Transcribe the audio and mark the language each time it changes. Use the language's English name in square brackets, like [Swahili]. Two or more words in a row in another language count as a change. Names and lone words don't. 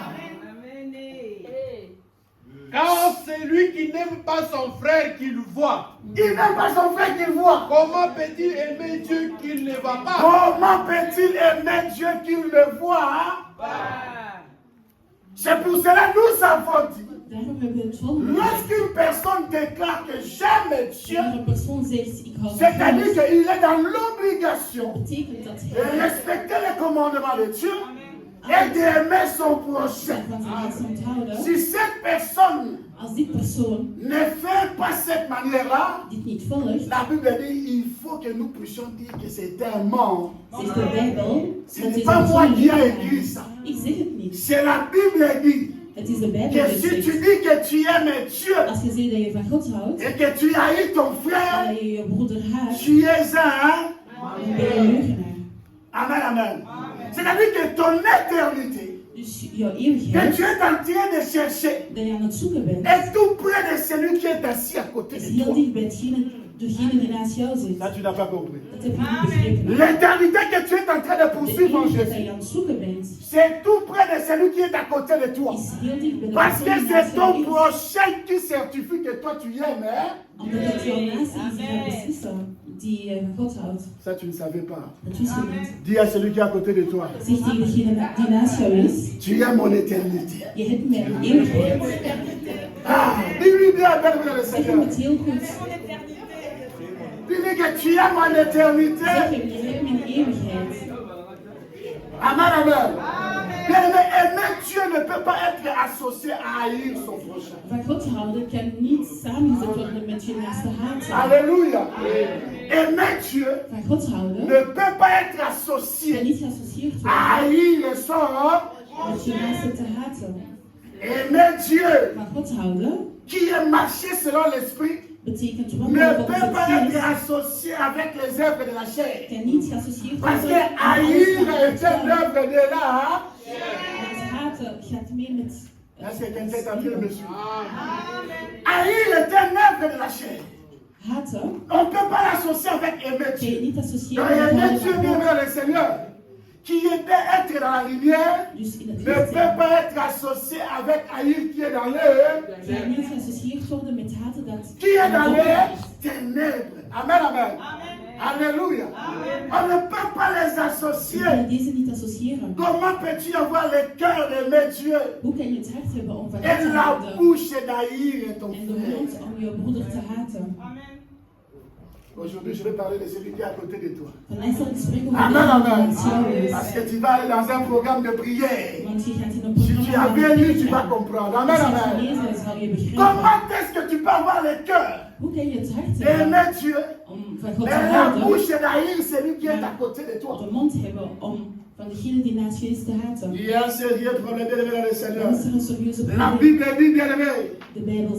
[French] Car c'est lui qui n'aime pas son frère qu'il voit. il n'aime pas son frère qu'il voit. Comment peut-il aimer Dieu qu'il ne voit pas? Comment peut-il aimer Dieu qu'il le voit? C'est pour cela que nous avons dit, [Dutch] Daarom hebben we het volgende. [French] lorsqu'une personne déclare que j'aime Dieu, [Dutch] Wanneer een persoon zegt, ik hou van [French] c'est-à-dire [Dutch] God, [French] qu'il est dans l'obligation [Dutch] betekent dat [French] de [Dutch] hij [French] respecter les commandements de Dieu et d'aimer son prochain. [Dutch] van zijn naaste moet houden. [French] Si cette personne [Dutch] Als die persoon [French] ne fait pas cette manière-là, [Dutch] dit niet volgt, [French] la Bible dit il faut que nous puissions dire que c'est un mort. [Dutch] zegt de Bijbel, [French] Ce [Dutch] dat [French] n'est [Dutch] is [French] pas [Dutch] een [French] moi qui ai [Dutch] zonde. [French] écrit ça. [Dutch] Ik zeg het niet. [French] C'est la Bible dit [Dutch] Het is de Bijbel [French] que [Dutch] die [French] si tu [Dutch] zegt. [French] dis que tu aimes Dieu [Dutch] Als je zegt dat je van God houdt, [French] et que tu haïs ton [Dutch] en [French] frère, [Dutch] dat je je broeder haat, [French] tu es un. [Dutch] dan ben je een leugenaar. Amen, amen. [French] C'est-à-dire que ton éternité, [Dutch] Dus jouw [French] que [Dutch] eeuwigheid, [French] tu es en train de chercher, [Dutch] dat je aan het zoeken bent, [French] est tout près de celui qui est assis à côté [Dutch] is [French] de [Dutch] heel [French] toi. [Dutch] dicht bij degene die naast jou zit. [French] Ça, tu n'as pas compris. [Dutch] Dat heb je niet begrepen. [French] L'éternité que tu es en train de [Dutch] De [French] poursuivre en [Dutch] eeuwigheid dat [French] Jésus, [Dutch] je aan het zoeken bent, [French] c'est tout près de celui qui est à côté de toi. [Dutch] is heel dicht bij de [French] Parce que [Dutch] persoon die [French] c'est [Dutch] naast jou [French] ton [Dutch] is. [French] prochain qui certifie que toi tu aimes. Hein? [Dutch] Omdat het jouw naaste is die gaat beslissen, die van God houdt. [French] Ça, tu ne savais pas. [Dutch] Dat wist je niet. [French] Dis à celui qui est à côté de toi, [Dutch] Zeg tegen degene die naast jou is, [French] tu aimes mon éternité. [Dutch] je hebt mijn eeuwigheid. [French] Ah, dis-lui bien, belle le [Dutch] Zeg hem [French] Seigneur. [Dutch] het heel goed. [French] Dis-lui que tu aimes mon éternité. [Dutch] Zeg hem, je hebt mijn eeuwigheid. Amen, amen. [French] Bien-aimé, aimer Dieu ne peut pas être associé à haïr son prochain. [Dutch] Van God houden kan niet samengezet worden met je naaste haat. [French] Alléluia. Aimer Dieu [Dutch] Van God houden [French] ne peut pas être [Dutch] kan [French] associé [Dutch] niet geassocieerd [French] à [Dutch] worden [French] haïr son. [Dutch] met je naaste te haten. [French] Aimer Dieu [Dutch] Van God houden [French] qui est marché selon l'esprit [Dutch] betekent [French] ne [Dutch] wandelen [French] peut [Dutch] volgens [French] pas [Dutch] het [French] être [Dutch] geest. [French] associé avec les œuvres de la chair. [Dutch] Kan niet geassocieerd [French] Parce [Dutch] worden [French] que [Dutch] met alles [French] haïr [Dutch] van het [French] est une [Dutch] lichaam. [French] œuvre de l'art. [Dutch] Want haten gaat mee met [French] Est-ce que quelqu'un est en train de me suivre? Haïr est une œuvre de la chair. [Dutch] haten. [French] On ne peut pas l'associer avec aimer [Dutch] Kan je [French] Dieu. [Dutch] niet [French] Donc [Dutch] associëren met [French] aimer [Dutch] houden [French] Dieu, [Dutch] van [French] bien [Dutch] God. [French] vers le Seigneur, qui était être dans la lumière, [Dutch] Dus in het [French] ne [Dutch] licht [French] peut [Dutch] zijn. [French] pas être associé avec haïr qui est dans le. [Dutch] Kan niet geassocieerd worden met haten dat [French] Qui est [Dutch] in het [French] dans [Dutch] donker [French] les [Dutch] is. [French] ténèbres. Amen, amen. Alléluia. On ne peut pas les [Dutch] Je kan [French] associer. [Dutch] deze niet associëren. [French] Comment peux-tu avoir le cœur d'aimer Dieu [Dutch] Hoe kan je het hart hebben om van God [French] et [Dutch] te [French] la [Dutch] houden [French] bouche d'haïr ton [Dutch] en de [French] frère? [Dutch] mond om je broeder te haten? [French] Aujourd'hui, je vais parler de celui qui est à côté de toi. [Dutch] Vandaag zal ik spreken over Amen, amen. de jou is. [French] Parce que tu vas aller dans un programme de prière. [Dutch] Want je gaat in een [French] Si tu as [Dutch] programma [French] bien lu, tu vas [Dutch] gaan. [French] comprendre. [Dutch] Als Amen, je het amen. gelezen hebt, zal je begrijpen. [French] Comment est-ce que tu peux avoir le cœur [Dutch] Hoe kan je het hart hebben [French] d'aimer Dieu [Dutch] om van God te [French] et la [Dutch] houden, [French] bouche d'haïr celui qui est à côté de toi? [Dutch] de mond hebben om van degene die naast je is te haten? [French] Il y a un sérieux problème, bien aimé dans le Seigneur. [Dutch] Dan is er een serieuze [French] La [Dutch] probleem. [French] Bible dit, bien aimé, [Dutch] De Bijbel